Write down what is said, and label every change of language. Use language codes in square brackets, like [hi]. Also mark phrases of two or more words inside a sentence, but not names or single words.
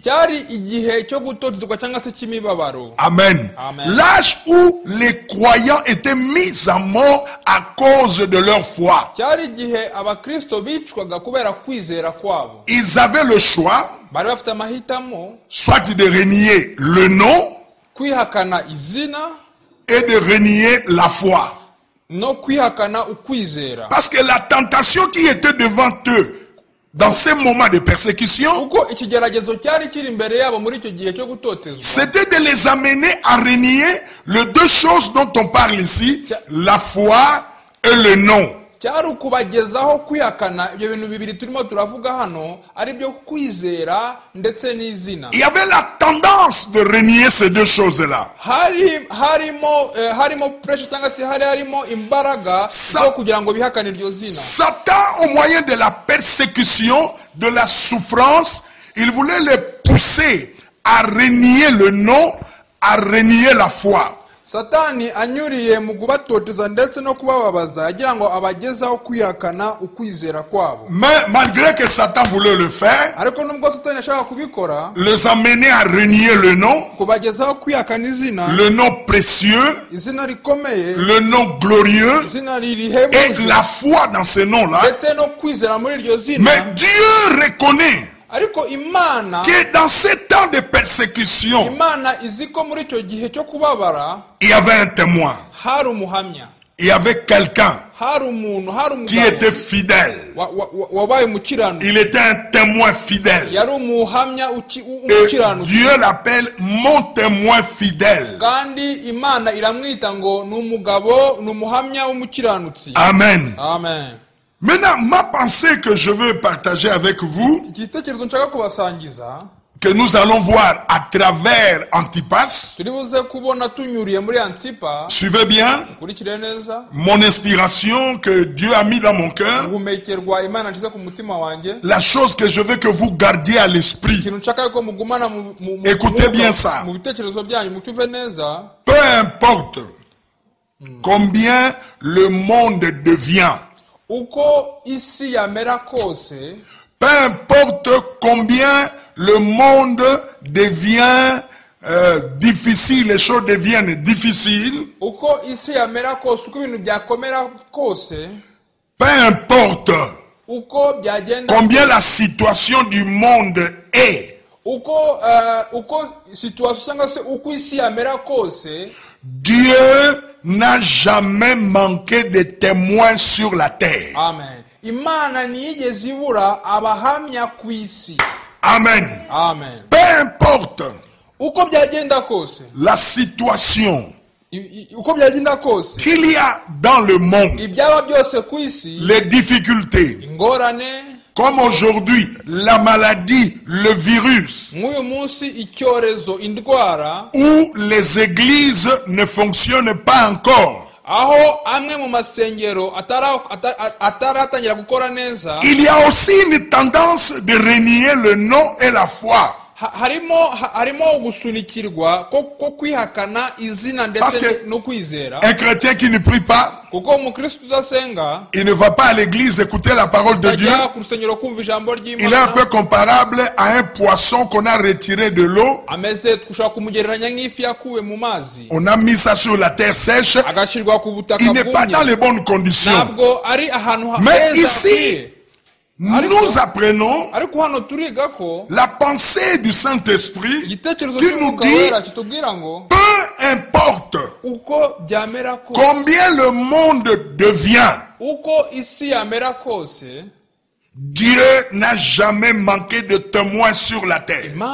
[fr] Amen. L'âge où les croyants étaient mis à mort à cause de leur foi. Ils avaient le choix, soit de renier le nom, [rw] kwihakana izina [fr] et de renier la foi. [rw] no kwihakana ukwizera. [fr] Parce que la tentation qui était devant eux dans ces moments de persécution, [rw] uko ikigeragezo cyari kiri imbere yabo muri icyo gihe cyo gutotezwa, [fr] c'était de les amener à renier les deux choses dont on parle ici, la foi et le nom. [rw] cyari ukubagezaho kwihakana ibyo bintu bibiri turimo turavuga hano, ari byo kwizera ndetse n'izina. [fr] Il y avait la tendance de renier ces deux choses-là. [rw] harimo pressure cyangwa se harimo imbaraga zo kugira ngo bihakane iryo zina. [fr] Satan, au moyen de la persécution, de la souffrance, il voulait les pousser à renier le nom, à renier la foi. [rw] Satani anyuriye mu kubatoteza ndetse no kubababaza agira ngo abagezaho kwihakana ukwizera kwabo. [fr] Mais malgré que Satan voulait le faire, [rw] ariko nubwo Satani ashaka kubikora, [fr] les amener à renier le nom, [rw] kubagezaho kwihakana izina, [fr] le nom précieux, [rw] izina rikomeye, [fr] le nom glorieux, [rw] izina et rihebuje, [fr] la foi dans ce nom-là. [rw] ndetse no kwizera muri iryo zina. [fr] Mais Dieu reconnaît [rw] ariko Imana, [fr] que dans ces temps de persécution, [rw] Imana iziko muri icyo gihe cyo kubabara [fr] il y avait un témoin, [rw] hari umuhamya, [fr] il y avait quelqu'un [rw] hari umuntu, hari [fr] qui [rw] umugabo [fr] était fidèle. [rw] wabaye umukiranutsi, [fr] Il était un témoin fidèle. [rw] yari umuhamya [fr] Et [rw] umukiranutsi, [fr] Dieu l'appelle mon témoin fidèle. [rw] kandi Imana iramwita ngo ni umugabo, ni umuhamya w'umukiranutsi. Amen. Amen. [fr] Maintenant, ma pensée que je veux partager avec vous, [rw] igitekerezo nshaka kubasangiza, [fr] que nous allons voir à travers Antipas, [rw] turi buze kubona tunyuriye muri Antipa. [fr] suivez bien [rw] Kurikire neza [fr] mon inspiration que Dieu a mis dans mon cœur. [rw] guhumekerwa Imana nshyize ku mutima wanjye. [fr] La chose que je veux que vous gardiez à l'esprit, [rw] ikintu nshaka yuko mugumana [fr] Écoutez bien ça. [rw] mu bitekerezo byanyu, mucyumve neza. [fr] peu importe combien le monde devient, [rw] uko isi yamera kose, [fr] peu importe combien le monde devient difficile, les choses deviennent difficiles, [rw] uko isi yamera kose, uko ibintu byakomera kose, [fr] peu importe [rw] uko byagenda, [fr] combien la situation du monde est, [rw] uko situation cyangwa se uko isi yamera kose, [fr] Dieu n'a jamais manqué de témoins sur la terre. Amen. [rw] Imana ntiyigeze ibura abahamya ku isi. Amen. Amen. [fr] Peu importe [rw] uko byagenda kose, [fr] la situation [rw] uko byagenda kose, [fr] qu'il y a dans le monde, [rw] ibyaba byose ku isi, [fr] les difficultés, [rw] ingorane, [fr] comme aujourd'hui la maladie, le virus, [rw] nk'uyu munsi icyorezo, indwara, [fr] où les églises ne fonctionnent pas encore, [rw] aho amwe mu masengero ataratangira gukora neza, [fr] il y a aussi une tendance de renier le nom et la foi. [rw] harimo gusunikirwa ko kwihakana izina ndetse no kwizera. [fr] Un chrétien qui ne prie pas, [rw] kuko umukristo udasenga, [fr] il ne va pas à l'église écouter la parole de Dieu. Il est un peu comparable à un poisson qu'on a retiré de l'eau. On a mis ça sur la terre sèche. Il n'est pas dans les bonnes conditions. Mais ici, nous apprenons la pensée du Saint-Esprit qui nous dit, peu importe combien le monde devient, Dieu n'a jamais manqué de témoins sur la terre.